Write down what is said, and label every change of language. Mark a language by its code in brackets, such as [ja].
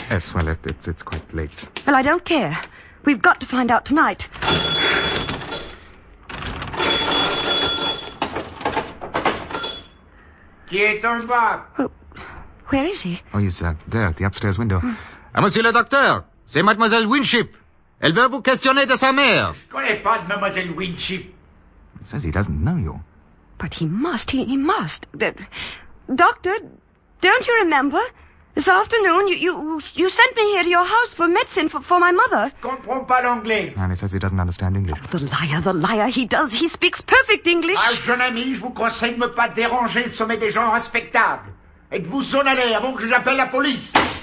[en] Yes, well, it's quite late. Well, I don't care. We've got to find out tonight. [fr] Qui est en bas? [en] Where is he? Oh, he's there, at the upstairs window. [fr] Monsieur le docteur, c'est Mademoiselle Winship. Elle veut vous questionner de sa mère. Je connais pas de Mademoiselle Winship. [en] He says he doesn't know you. But he must, he must. Doctor, don't you remember? This afternoon, you sent me here to your house for medicine for my mother. [fr] Comprends pas l'anglais. [en] And he says he doesn't understand English. Oh, the liar, he does. He speaks perfect English. [fr] Ah, jeune ami, je vous conseille de me pas déranger le sommet des gens respectables. Êtes-vous en allée avant que j'appelle la police?